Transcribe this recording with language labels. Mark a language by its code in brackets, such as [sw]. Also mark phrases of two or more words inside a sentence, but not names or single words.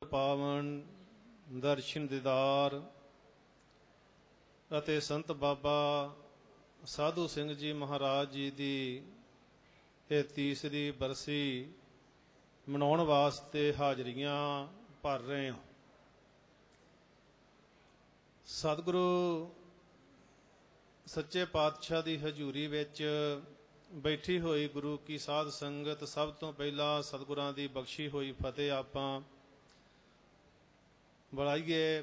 [pa] ਪਾਵਨ ਦਰਸ਼ਨ ਦੀਦਾਰ ਅਤੇ ਸੰਤ ਬਾਬਾ ਸਾਧੂ ਸਿੰਘ ਜੀ ਮਹਾਰਾਜ ਜੀ ਕੀ ਇਹ ਤੀਸਰੀ ਬਰਸੀ ਮਨਾਉਣ ਵਾਸਤੇ ਹਾਜ਼ਰੀਆਂ ਭਰ ਰਹੇ ਹਾਂ। ਸਤਿਗੁਰੂ ਸੱਚੇ ਪਾਤਸ਼ਾਹ ਦੀ ਹਜ਼ੂਰੀ ਵਿੱਚ ਬੈਠੀ ਹੋਈ ਗੁਰੂ ਕੀ ਸਾਧ ਸੰਗਤ, ਸਭ ਤੋਂ ਪਹਿਲਾਂ ਸਤਿਗੁਰਾਂ ਦੀ ਬਖਸ਼ੀ ਹੋਈ ਫਤਿਹ ਆਪਾਂ ਬੁਲਾਈਏ।